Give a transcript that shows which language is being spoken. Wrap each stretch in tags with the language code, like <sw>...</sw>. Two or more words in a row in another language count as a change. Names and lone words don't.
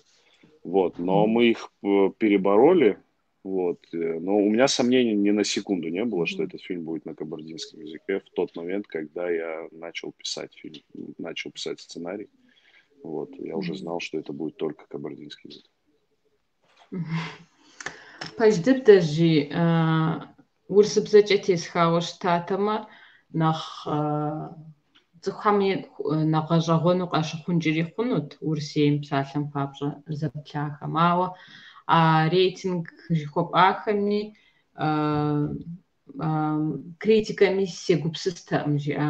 <ru>Вот, но мы их перебороли, вот, но у меня сомнений ни на секунду не было, что этот фильм будет на кабардинском языке в тот момент, когда я начал писать фильм, начал писать сценарий, вот, я уже знал, что это будет только кабардинский язык.</ru> <kbd>Паждыдажи урсыбзэкӏэ тесхауэ щытатэмэ нэхъ цӏыхухэми нэгъэщӏэгъуэну къащыхъункӏири хъунут Урысейм псалъэм папщӏэ зэплъахэм. Ауэ рейтинг жыхуэпӏахэми критикэми сегупсыстэкъым жиӏэ.</kbd>